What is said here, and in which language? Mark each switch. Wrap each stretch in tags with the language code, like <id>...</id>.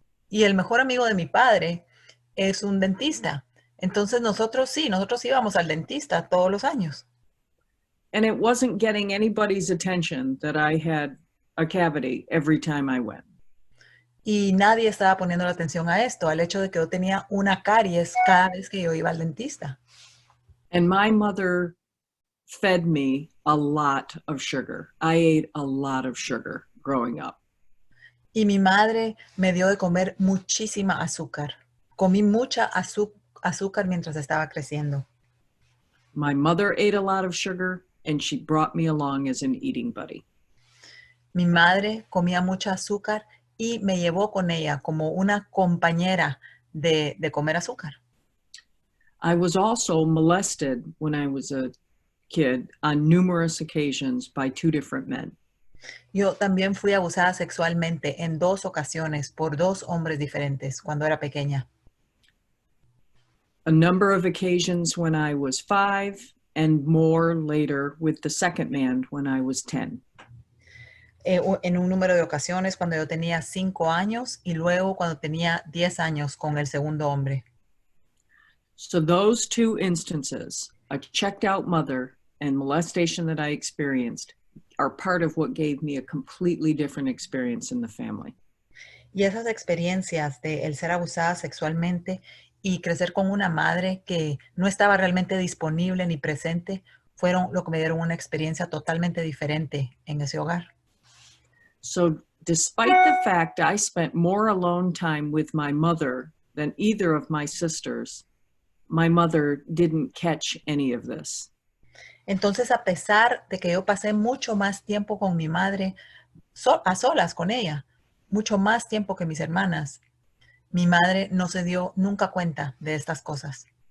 <es>Y el mejor amigo de mi padre es un dentista. Entonces nosotros íbamos al dentista todos los años.</es> <en>And it wasn't getting anybody's attention that I had a cavity every time I went.</en> <es>Y nadie estaba poniendo la atención a esto, al hecho de que yo tenía una caries cada vez que yo iba al dentista.</es> <en>And my mother fed me a lot of sugar. I ate a lot of sugar growing up.</en> <es>Y mi madre me dio de comer muchísima azúcar. Comí mucha azúcar mientras estaba creciendo.</es> <en>My mother ate a lot of sugar, and she brought me along as an eating buddy.</en> <es>Mi madre comía mucha azúcar y me llevó con ella como una compañera de comer azúcar.</es> <en>I was also molested when I was a kid on numerous occasions by two different men.</en> <es>Yo también fui abusada sexualmente en 2 ocasiones por 2 hombres diferentes cuando era pequeña.</es> <en>A number of occasions when I was 5 and more later with the second man when I was 10.</en> <es>En un número de ocasiones cuando yo tenía 5 años y luego cuando tenía 10 años con el segundo hombre.</es> <en>So those two instances, a checked out mother and molestation that I experienced, are part of what gave me a completely different experience in the family.</en> <es>Y esas experiencias de el ser abusada sexualmente y crecer con una madre que no estaba realmente disponible ni presente fueron lo que me dieron una experiencia totalmente diferente en ese hogar.</es> <en>So despite the fact I spent more alone time with my mother than either of my sisters, my mother didn't catch any of this.</en> <es>Entonces, a pesar de que yo pasé mucho más tiempo con mi madre, a solas con ella, mucho más tiempo que mis hermanas, mi madre no se dio nunca cuenta de estas cosas.</es>